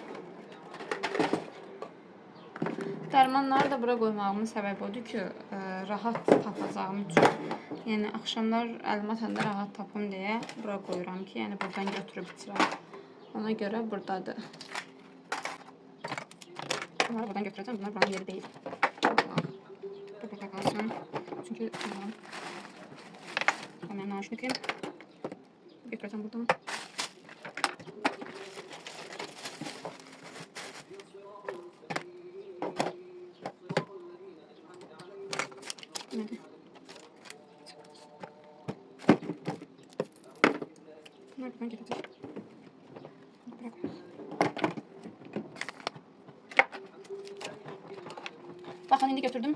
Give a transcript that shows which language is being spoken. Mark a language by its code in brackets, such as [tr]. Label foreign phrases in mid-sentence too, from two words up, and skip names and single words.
[az] Dərmanları da bura qoymağımın səbəbi odur ki, rahat tapacağım üçün. Yəni axşamlar əlimə atanda rahat tapım deyə bura qoyuram ki, yəni buradan götürüb içirəm. Ona görə buradadır. [tr] Bunları buradan götüreceğim. Bunlar buranın yeri değil. Bu burada kalsın. Çünkü kameranın naşniki götüreceğim buradan. Nerede? Bunlar buradan gelecek. [az] Bırak. Bakın indi götürdüm.